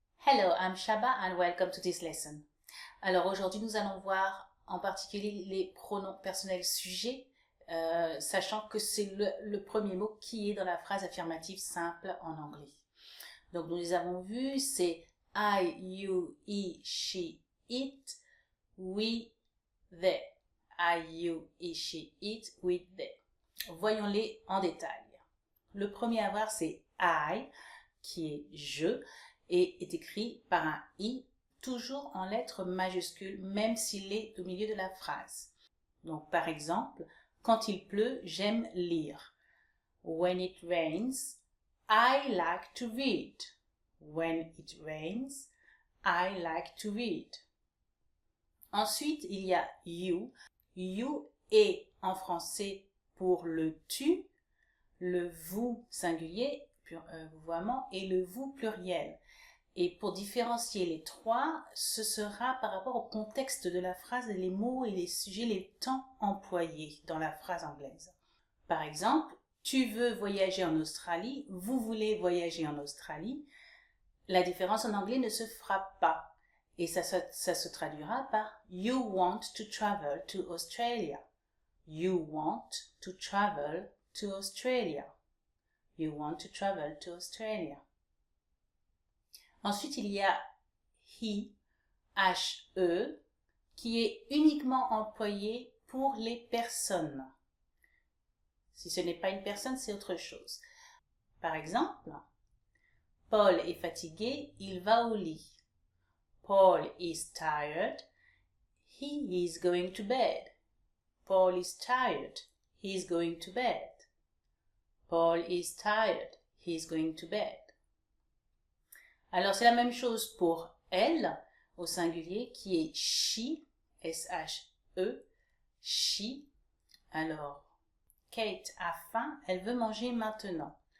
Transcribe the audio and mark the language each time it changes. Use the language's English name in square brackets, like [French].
[English] Hello, I'm Shaba and welcome to this lesson. [French] Alors aujourd'hui nous allons voir en particulier les pronoms personnels sujets, sachant que c'est le premier mot qui est dans la phrase affirmative simple en anglais. Donc nous les avons vus, c'est [English] I, you, he, she, it, we, they. I, you, he, she, it, we, they. [French] Voyons-les en détail. Le premier à voir c'est I, qui est je, et est écrit par un I, toujours en lettres majuscules, même s'il est au milieu de la phrase. Donc par exemple, quand il pleut, j'aime lire. [English] When it rains, I like to read. When it rains, I like to read. [French] Ensuite, il y a you. You est en français pour le tu, le vous singulier, vouvoiement, et le vous pluriel. Et pour différencier les trois, ce sera par rapport au contexte de la phrase, les mots et les sujets, les temps employés dans la phrase anglaise. Par exemple, tu veux voyager en Australie, vous voulez voyager en Australie. La différence en anglais ne se fera pas. Et ça se traduira par [English] you want to travel to Australia. You want to travel to Australia. You want to travel to Australia. [French] Ensuite, il y a he, H-E, qui est uniquement employé pour les personnes. Si ce n'est pas une personne, c'est autre chose. Par exemple, Paul est fatigué, il va au lit. [English] Paul is tired, he is going to bed. Paul is tired, he is going to bed. Paul is tired, he is going to bed. [French] Alors, c'est la même chose pour elle, au singulier, qui est she, S-H-E, she. Alors, Kate a faim, elle veut manger maintenant.